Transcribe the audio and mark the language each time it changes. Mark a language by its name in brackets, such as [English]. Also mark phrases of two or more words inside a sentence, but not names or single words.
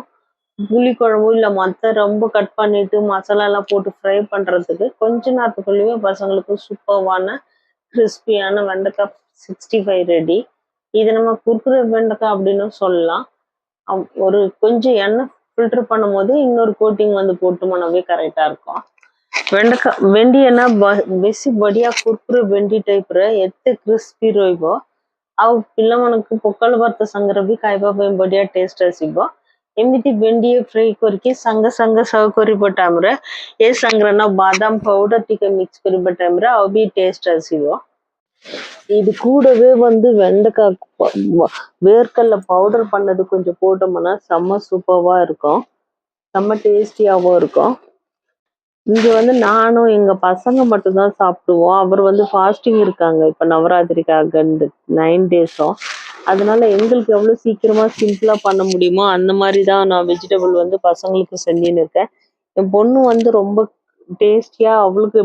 [Tamil] புளி குழம்பு இல்ல மத்த ரொம்ப கட் பண்ணிட்டு மசாலாலாம் போட்டு ஃப்ரை பண்றதுக்கு கொஞ்ச நேரத்துக்குள்ளேயே பசங்களுக்கு சூப்பர்வான கிறிஸ்பியான வெண்டைக்காய் 65 ரெடி. இது நம்ம குர்குரே வெண்டைக்காய் அப்படின்னு சொல்லலாம். ஒரு கொஞ்சம் எண்ணெய் ஃபில்டர் பண்ணும்போது இன்னொரு கோட்டிங் வந்து போட்டோம்னாவே கரெக்டா இருக்கும். வெண்டைக்காய் வெண்டி என்ன [Odia] ବେଶୀ ବଢିଆ କୁରକୁରେ ଭେଣ୍ଡି ଟାଇପର ଏତେ କ୍ରିସ୍ପି ରହିବ ଆଉ ପିଲାମାନଙ୍କୁ ପଖାଳ ଭାତ ସାଙ୍ଗରେ ବି ଖାଇବା ପାଇଁ ବଢିଆ ଟେଷ୍ଟ ଆସିବ ଏମିତି ଭେଣ୍ଡି ଫ୍ରାଇ କରିକି ସାଙ୍ଗେ ସାଙ୍ଗେ ସର୍ଭ କରିବା ଟାଇମରେ ଏ ସାଙ୍ଗରେ ନା ବାଦାମ ପାଉଡର ଟିକେ மிக்ஸ் କରିବା டைம்ல ଆଉ ବି டேஸ்ட் ଆସିବ [Tamil] இது கூடவே வந்து வெண்டைக்காய் வேர்க்கடல பவுடர் பண்ணது கொஞ்சம் போட்டோம்னா செம்ம சூப்பர்வா இருக்கும் செம்ம டேஸ்டியாவும் இருக்கும் இங்க வந்து நானும் எங்க பசங்க மட்டும்தான் சாப்பிடுவோம் அவர் வந்து ஃபாஸ்டிங் இருக்காங்க இப்ப நவராத்திரிக்காக 9 டேஸும் அதனால எங்களுக்கு எவ்வளவு சீக்கிரமா சிம்பிளா பண்ண முடியுமோ அந்த மாதிரி தான் நான் வெஜிடபிள் வந்து பசங்களுக்கு செஞ்சுன்னு இருக்கேன் என் பொண்ணு வந்து ரொம்ப டேஸ்டியா அவளுக்கு